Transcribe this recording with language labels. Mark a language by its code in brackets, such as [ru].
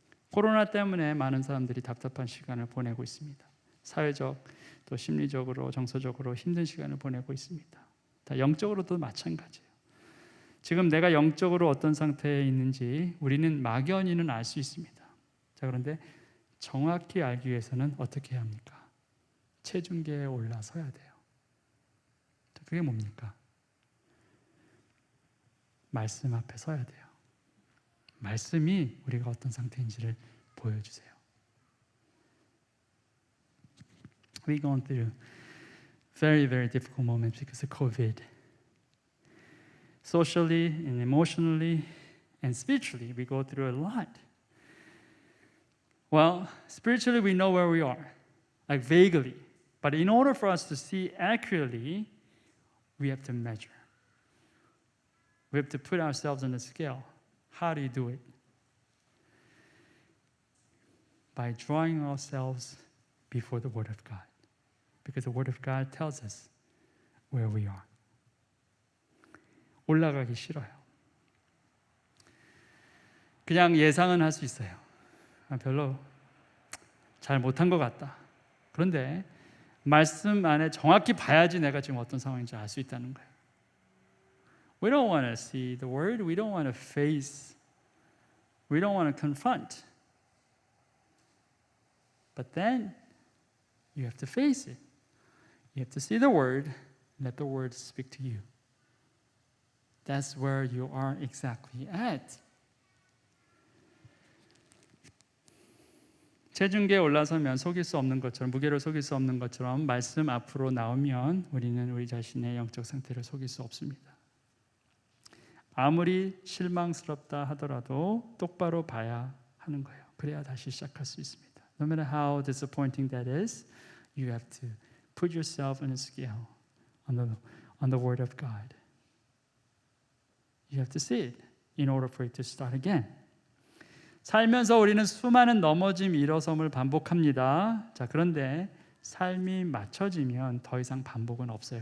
[ko] 코로나 때문에 많은 사람들이 답답한 시간을 보내고 있습니다. 사회적, 또 심리적으로, 정서적으로 힘든 시간을 보내고 있습니다. 다 영적으로도 마찬가지예요. 지금 내가 영적으로 어떤 상태에 있는지 우리는 막연히는 알 수 있습니다. 자, 그런데 정확히 알기 위해서는 어떻게 해야 합니까? 체중계에 올라서야 돼요. 그게 뭡니까? 말씀 앞에 서야 돼요. 말씀이 우리가 어떤 상태인지를 보여주세요. [en] We're going through very, very difficult moments because of COVID. Socially and emotionally and spiritually, we go through a lot. Well, spiritually, we know where we are, like vaguely. But in order for us to see accurately, we have to measure. We have to put ourselves on the scale. How do you do it? By drawing ourselves before the Word of God. Because the Word of God tells us where we are. [ko] 올라가기 싫어요. 그냥 예상은 할 수 있어요. 별로 잘 못한 것 같다. 그런데 말씀 안에 정확히 봐야지 내가 지금 어떤 상황인지 알 수 있다는 거예요. [en] We don't want to see the word. We don't want to face. We don't want to confront. But then you have to face it. You have to see the word and let the word speak to you. That's where you are exactly at. [ko] 체중계에 올라서면 속일 수 없는 것처럼, 무게를 속일 수 없는 것처럼 말씀 앞으로 나오면 우리는 우리 자신의 영적 상태를 속일 수 없습니다. 아무리 실망스럽다 하더라도 똑바로 봐야 하는 거예요. 그래야 다시 시작할 수 있습니다. [en] No matter how disappointing that is, you have to put yourself on a scale on the Word of God. You have to see it in order for it to start again. [ko] 살면서 우리는 수많은 넘어짐, 일어섬을 반복합니다. 자, 그런데 삶이 맞춰지면 더 이상 반복은 없어요.